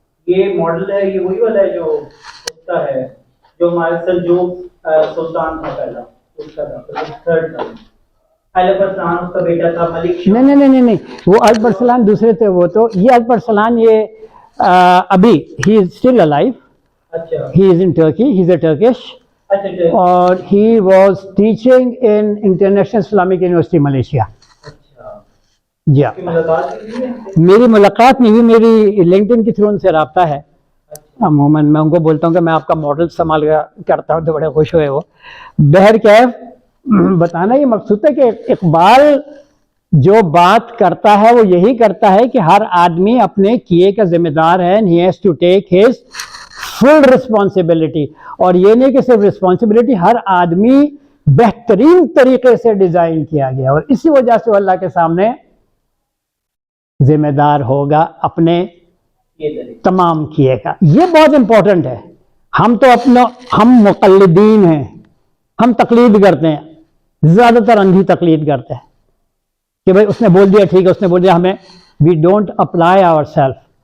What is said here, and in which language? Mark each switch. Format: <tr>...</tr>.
<ur>یہ ماڈل ہے, یہ وہی والا ہے جو ہوتا ہے جو ہمارے سلجوق سلطان تھا پہلا, اس کا تھا تھرڈ تھا. الف اور سلام اس کا بیٹا تھا ملک شاہ. نہیں, وہ الف ارسلان دوسرے تھے. وہ تو یہ الف ارسلان یہ ابھی</ur> <en>he is still alive.</en> <ur>اچھا</ur> <en>he is in Turkey, he is a Turkish. اور he was teaching in International Islamic University Malaysia.</en> <ur>جی ہاں, میری ملاقات نہیں ہوئی, میری لنکڈ ان کے تھرو ان سے رابطہ ہے. عموماً میں ان کو بولتا ہوں کہ میں آپ کا ماڈل استعمال کرتا ہوں تو بڑے خوش ہوئے وہ. بہرکیف بتانا یہ مقصود ہے کہ اقبال جو بات کرتا ہے وہ یہی کرتا ہے کہ ہر آدمی اپنے کیے کا ذمہ دار ہے.</ur> <en>he has to take his full responsibility.</en> <ur>اور یہ نہیں کہ صرف رسپانسبلٹی, ہر آدمی بہترین طریقے سے ڈیزائن کیا گیا اور اسی وجہ سے وہ اللہ کے سامنے ذمہ دار ہوگا اپنے تمام کیے کا. یہ بہت امپورٹنٹ ہے. ہم مقلدین ہیں, ہم تقلید کرتے ہیں, زیادہ تر اندھی تقلید کرتے ہیں کہ بھئی اس نے بول دیا ٹھیک ہے, اس نے بول دیا ہمیں.</ur> <en>We don't apply ourselves.</en>